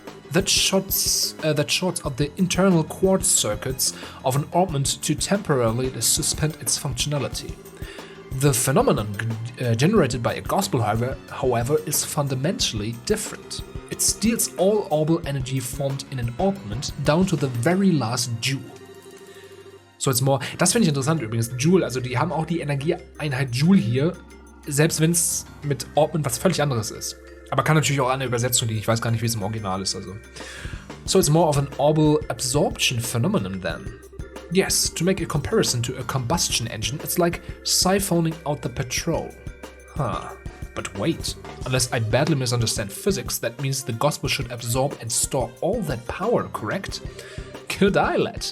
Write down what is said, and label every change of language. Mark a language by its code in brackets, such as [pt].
[en] That shorts out the internal quartz circuits of an orbment to temporarily suspend its functionality. The phenomenon generated by a gospel, however, is fundamentally different. It steals all orbital energy formed in an orbment down to the very last joule. [de] So it's more, das finde ich interessant übrigens, Joule, also die haben auch die Energieeinheit Joule hier, selbst wenn es mit Orbment was völlig anderes ist. Aber kann natürlich auch an der Übersetzung liegen, ich weiß gar nicht, wie es im Original ist. Also. [en] So it's more of an orbital absorption phenomenon then. Yes, to make a comparison to a combustion engine, it's like siphoning out the petrol. Huh. But wait, unless I badly misunderstand physics, that means the gospel should absorb and store all that power, correct? Good eye, lad.